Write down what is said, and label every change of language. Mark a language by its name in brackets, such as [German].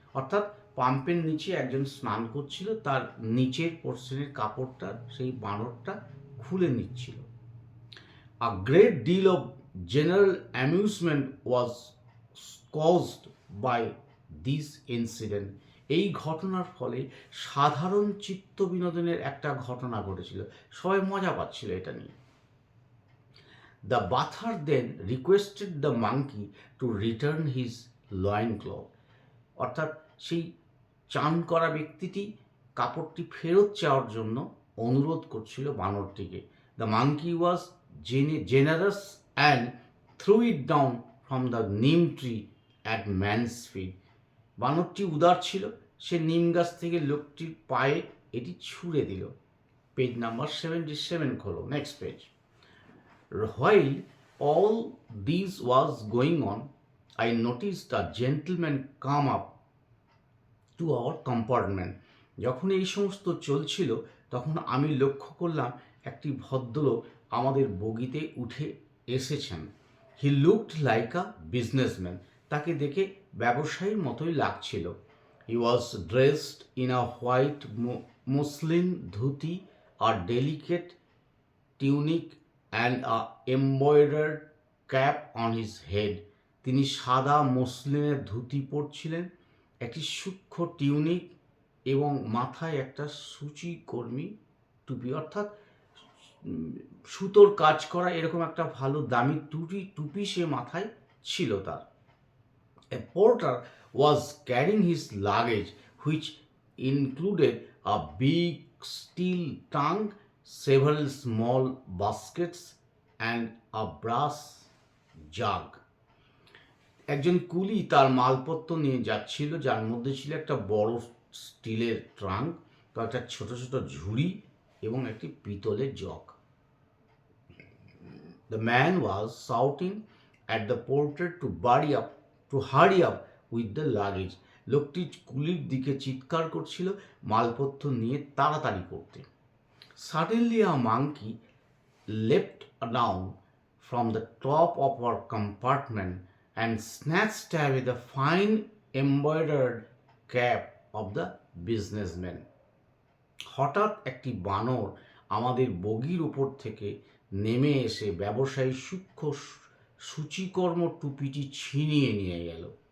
[Bangla] অর্থাৎ পাম্পের নিচে একজন স্নান করছিল, তার নিচের পোর্শনের কাপড়টা সেই বানরটা খুলে নিচ্ছিল। [English] A great deal of general amusement was caused by this incident. [Bangla] এই ঘটনার ফলে সাধারণ চিত্ত বিনোদনের একটা ঘটনা ঘটেছিল, সবাই মজা পাচ্ছিল এটা নিয়ে। [English] The bather then requested the monkey to return his loincloth. [Bangla] অর্থাৎ সেই চান করা ব্যক্তিটি কাপড়টি ফেরত চাওয়ার জন্য অনুরোধ করছিল বানরটিকে। [English] The monkey was generous and threw it down from the neem tree at man's feet. [Bangla] বানরটি উদার ছিল, সে নিম গাছ থেকে লোকটির পায়ে এটি ছুঁড়ে দিল। পেজ নাম্বার 77 খোলো, [English] Next page. While all this was going on, I noticed a gentleman come up to our compartment. [Bangla] যখন এই সমস্ত চলছিল তখন আমি লক্ষ্য করলাম একটি ভদ্রলোক আমাদের বগিতে উঠে এসেছেন। [English] he looked like a businessman, [Bangla] তাকে দেখে ব্যবসায়ীর মতোই লাগছিল। [English] He was dressed in a white muslin dhoti, আর delicate tunic and a embroidered cap on his head. [Bangla] তিনি সাদা মসলিনের ধুতি পরছিলেন, একটি সূক্ষ্ম টিউনিক এবং মাথায় একটা সূচিকর্মী টুপি, অর্থাৎ সুতোর কাজ করা এরকম একটা ভালো দামি টুপি সে মাথায় ছিল তার। [English] A porter was carrying his luggage, which included a big steel trunk, several small baskets, and a brass jug. [Bangla] একজন কুলি তার মালপত্র নিয়ে যাচ্ছিল, যার মধ্যে ছিল একটা বড় স্টিলের ট্রাঙ্ক, কয়েকটা ছোট ছোট ঝুড়ি এবং একটি পিতলের jug. [English] The man was shouting at the porter to hurry up with the luggage. [Bangla] লোকটি কুলির দিকে চিৎকার করছিল মালপত্র নিয়ে তাড়াতাড়ি করতে। [English] Suddenly a monkey leapt down from the top of our compartment and snatched away the fine embroidered cap of the businessman. [Bangla] হঠাৎ একটি বানর আমাদের বগির উপর থেকে নেমে এসে ব্যবসায়ী সূক্ষ্ম সূচিকর্ম টুপিটি ছিনিয়ে নিয়ে গেল।